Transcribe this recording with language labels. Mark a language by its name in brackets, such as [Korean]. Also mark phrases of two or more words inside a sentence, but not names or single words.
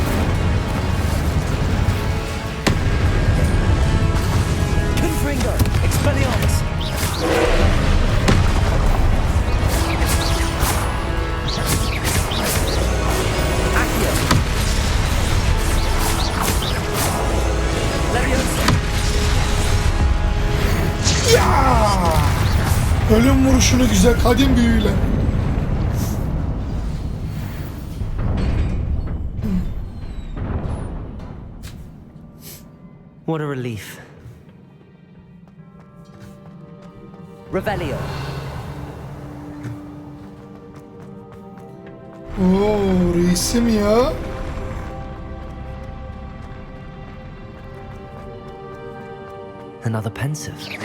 [Latin] Confringo. Expelliarmus. Accio. Leviosa. Ya! [Turkish] Ölüm vuruşunu güzel kadim büyüyle. [English] What a relief. [Latin] Revelio. [Turkish] Oo, reisim ya. [English] Another pensive.